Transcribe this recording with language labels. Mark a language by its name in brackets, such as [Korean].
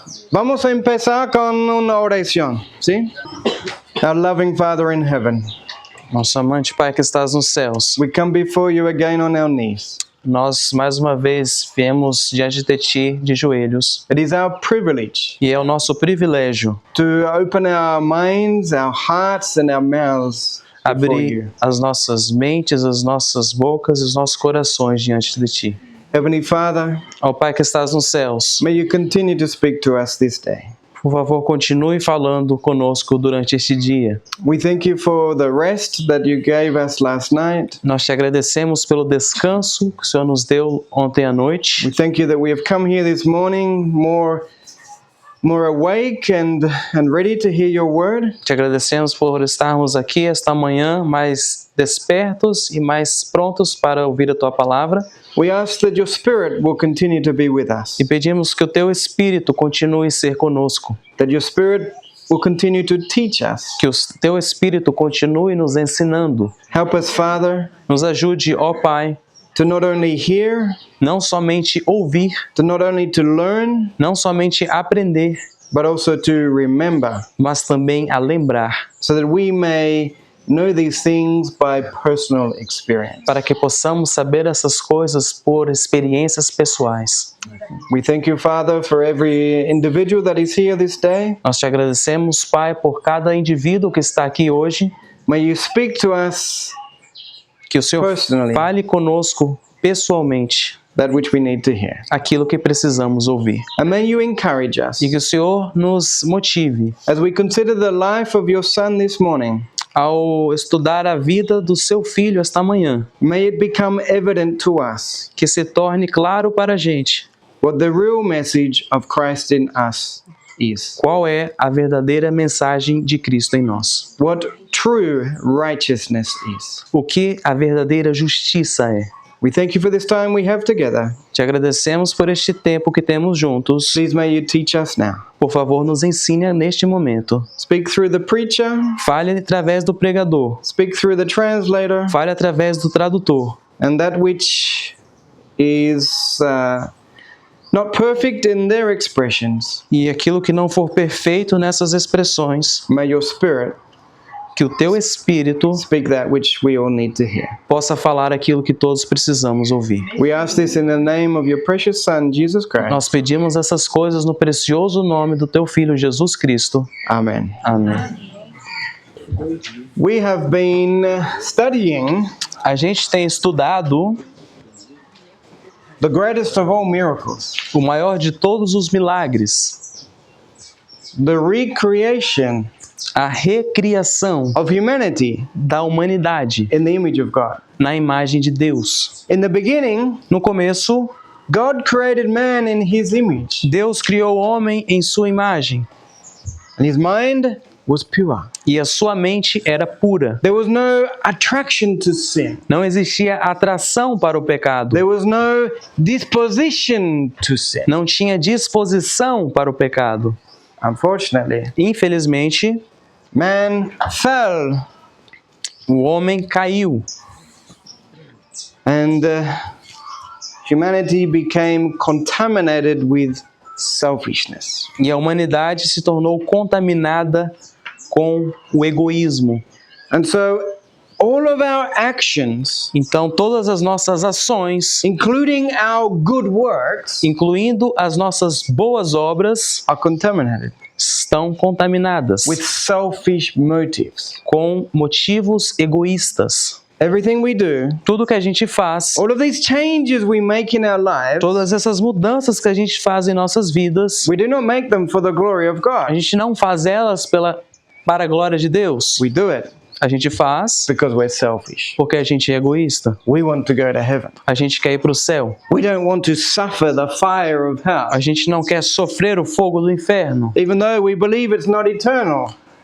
[Spanish] Vamos a empezar con una oración, ¿sí? [English] Our loving Father in heaven, [Portuguese] Nosso amante Pai que estás nos céus, [English] we come before you again on our knees. [Portuguese] nós mais uma vez viemos diante de Ti de joelhos, [English] It is our privilege [Portuguese] e é o nosso privilégio [English] to open our minds, our hearts, and our mouths before [Portuguese] abrir [English] you. [Portuguese] as nossas mentes, as nossas bocas e os nossos corações diante de Ti. [English] Heavenly Father, [Portuguese] Ó Pai que estás nos céus, [English] may you continue to speak to us this day. [Portuguese] por favor, continue falando conosco durante este dia. [English] We thank you for the rest that you gave us last night. [Portuguese] Nós te agradecemos pelo descanso que o Senhor nos deu ontem à noite. [English] We thank you that we have come here this morning more awake and ready to hear your word. [Portuguese] Te agradecemos por estarmos aqui esta manhã mais despertos e mais prontos para ouvir a Tua palavra. [English] We ask that your Spirit will continue to be with us, [Portuguese] E pedimos que o Teu Espírito continue a ser conosco. [English] that your Spirit will continue to teach us. [Portuguese] Que o Teu Espírito continue nos ensinando. [English] Help us, Father, [Portuguese] Nos ajude, ó Pai, [English] to not only hear, [Portuguese] não somente ouvir, [English] to not only to learn, [Portuguese] não somente aprender, [English] but also to remember, [Portuguese] mas também a lembrar, [English] so that we may know these things by personal experience. [Portuguese] para que possamos saber essas coisas por experiências pessoais. [English] We thank you, Father, for every individual that is here this day. [Portuguese] Nós te agradecemos, Pai, por cada indivíduo que está aqui hoje. [English] May you speak to us [Portuguese] Que o Senhor [English] personally [Portuguese] fale conosco pessoalmente [English] that which we need to hear. [Portuguese] aquilo que precisamos ouvir. [English] And may you encourage us [Portuguese] E que o Senhor nos motive [English] as we consider the life of your Son this morning. [Portuguese] ao estudar a vida do seu filho esta manhã. [English] May it become evident to us [Portuguese] Que se torne claro para a gente [English] what the real message of Christ in us is. [Portuguese] qual é a verdadeira mensagem de Cristo em nós. [English] What true righteousness is. [Portuguese] O que a verdadeira justiça é. [English] We thank you for this time we have together. [Portuguese] Te agradecemos por este tempo que temos juntos. [English] Please may you teach us now. [Portuguese] Por favor, nos ensine neste momento. [English] Speak through the preacher. [Portuguese] Fale através do pregador. [English] Speak through the translator. [Portuguese] Fale através do tradutor. [English] And that which is not perfect in their expressions, [Portuguese] E aquilo que não for perfeito nessas expressões, [English] may your Spirit [Portuguese] que o teu Espírito [English] speak that which we all need to hear. [Portuguese] possa falar aquilo que todos precisamos ouvir. [English] We ask this in the name of your precious Son, Jesus Christ. [Portuguese] Nós pedimos essas coisas no precioso nome do teu Filho Jesus Cristo. [English] Amen. [Portuguese] Amém. [English] We have been studying [Portuguese] A gente tem estudado [English] the greatest of all miracles, [Portuguese] o maior de todos os milagres, [English] the recreation [Portuguese] a recriação [English] of humanity [Portuguese] da humanidade [English] in the image of God. [Portuguese] na imagem de Deus. [English] In the beginning, [Portuguese] No começo, [English] God created man in his image, [Portuguese] Deus criou o homem em sua imagem [English] and his mind was pure. [Portuguese] e a sua mente era pura. [English] There was no attraction to sin. [Portuguese] Não existia atração para o pecado. [English] There was no disposition to sin. [Portuguese] Não tinha disposição para o pecado. [English] Unfortunately, [Portuguese] Infelizmente, [English] man fell, [Portuguese] o homem caiu [English] and humanity became contaminated with selfishness. [Portuguese] e a humanidade se tornou contaminada com o egoísmo. [English] And so all of our actions, [Portuguese] Então, todas as nossas ações, [English] including our good works, [Portuguese] incluindo as nossas boas obras, [English] are contaminated [Portuguese] estão contaminadas [English] with selfish motives. [Portuguese] com motivos egoístas. [English] Everything we do, [Portuguese] Tudo que a gente faz, [English] all of these changes we make in our lives, [Portuguese] todas essas mudanças que a gente faz em nossas vidas, [English] we do not make them for the glory of [Portuguese] a [English] God. [Portuguese] gente não faz elas para a glória de Deus. [English] We do it [Portuguese] A gente faz [English] because we're selfish. [Portuguese] porque a gente é egoísta. [English] We want to go to heaven. [Portuguese] A gente quer ir para o céu. [English] We don't want to suffer the fire of hell, [Portuguese] A gente não quer sofrer o fogo do inferno. [English] even though we believe it's not eternal.